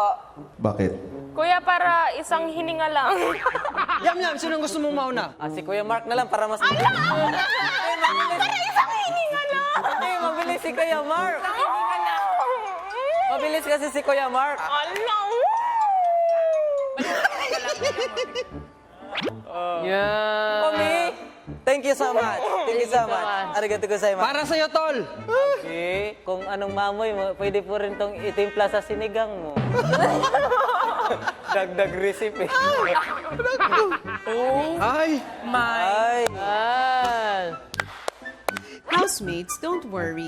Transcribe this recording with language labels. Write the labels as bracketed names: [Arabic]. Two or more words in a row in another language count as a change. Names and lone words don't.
[Filipino] Bakit? Kuya, para isang hininga lang. Yam, sinong gusto mong mauna? Si Kuya Mark na lang para mas... Para isang hininga lang! Hindi, mabilis si Kuya Mark. Hininga lang! Mabilis kasi si Kuya Mark. Alam! [English] Yeah. Mommy, thank you so much. Thank you so much. [Japanese] ありがとうございます. [Filipino] Para sa'yo, tol! Okay, kung anong mamoy mo, pwede po rin tong itimpla sa sinigang mo. Dagdag recipe. Ay! Ay, [English] Housemates, don't worry.